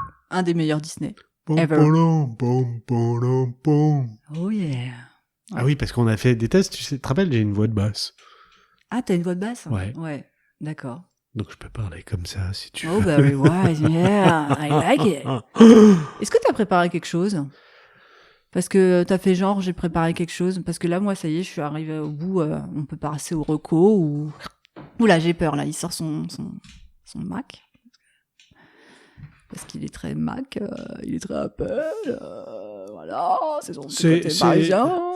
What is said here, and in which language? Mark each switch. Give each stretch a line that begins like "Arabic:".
French: Un des meilleurs Disney.
English: Ever. Oh yeah.
French: Ah oui, parce qu'on a fait des tests, tu te rappelles, j'ai une voix de basse. Ah, t'as une voix de basse? Ouais. Ouais, d'accord. Donc je peux parler comme ça, si tu veux.
English: Oh, very wise, yeah, I like it.
French: Est-ce que t'as préparé quelque chose? Parce que t'as fait genre, j'ai préparé quelque chose. Parce que là, moi, ça y est, je suis arrivée au bout. On peut passer au reco ou... Oula, j'ai peur, là. Il sort son Mac. Parce qu'il est très Mac, il est très Apple, voilà, c'est son côté parisien.